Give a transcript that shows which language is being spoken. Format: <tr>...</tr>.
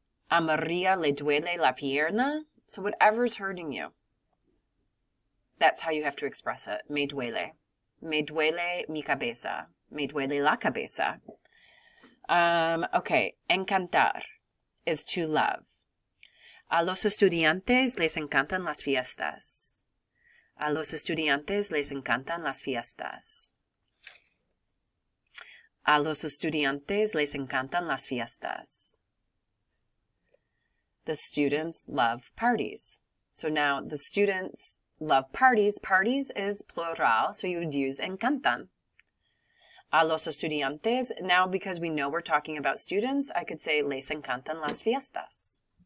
<es>A Maria le duele la pierna.</es> <en>So whatever's hurting you, that's how you have to express it.</en> <es>Me duele. Me duele mi cabeza. Me duele la cabeza.</es> <en>Okay, encantar is to love.</en> <es>A los estudiantes les encantan las fiestas. A los estudiantes les encantan las fiestas. A los estudiantes les encantan las fiestas.</es> <en>The students love parties. So now the students love parties. Parties is plural, so you would use encantan.</en> <es>A los estudiantes,</es> <en>now because we know we're talking about students, I could say</en> <es>les encantan las fiestas.</es>